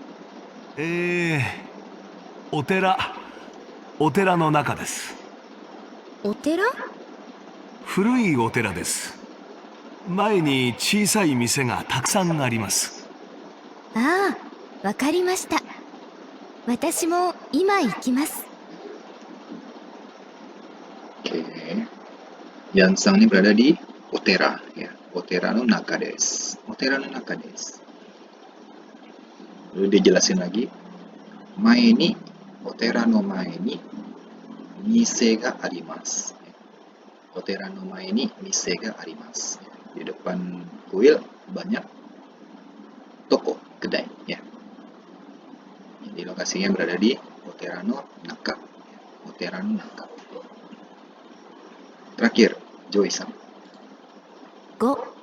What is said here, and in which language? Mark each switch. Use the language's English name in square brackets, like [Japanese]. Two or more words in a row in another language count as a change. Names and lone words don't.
[Japanese] お寺の中です。お寺？古いお寺です。前に小さい店がたくさんあります。ああ、わかりました。私も今行きます。 [Indonesian] Oke. Yansang ini berada di Otera ya. [Japanese] お寺の中です. お寺の中です. [Indonesian] Lalu dia jelasin lagi. [Japanese] 前にお寺の前に店があります. お寺の前に店があります. [Indonesian] Di depan kuil banyak toko, kedai ya. Jadi lokasinya berada di [Japanese] お寺の中. お寺の中. [Indonesian] Terakhir, Joy-san. 5、